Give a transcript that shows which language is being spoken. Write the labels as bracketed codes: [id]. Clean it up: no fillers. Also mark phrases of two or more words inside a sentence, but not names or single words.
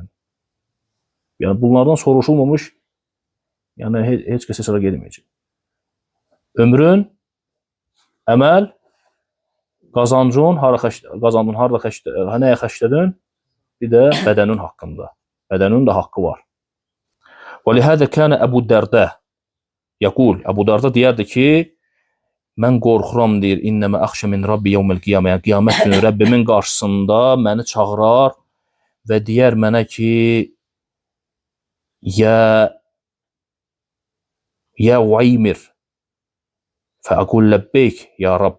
[az] Yəni, bunlardan soruşulmamış, yəni, heç kəsə sıra gedməyəcək. Ömrün, əməl qazancın nəyə xərclədin? Bir də bədənin haqqında. Bədənin də haqqı var. [ar] وَلِهَذَا كَانَ أَبُو الدَّرْدَى يَقُولُ [az] Əbu Darda deyərdi ki, mən qorxuram deyir, [ar] إنما أخشى من ربي يوم القيامة. [az] Yəni qiyamət günü Rəbbimin qarşısında məni çağırar və deyər mənə ki, [ar] يا عويمر فأقول لبيك يا رب.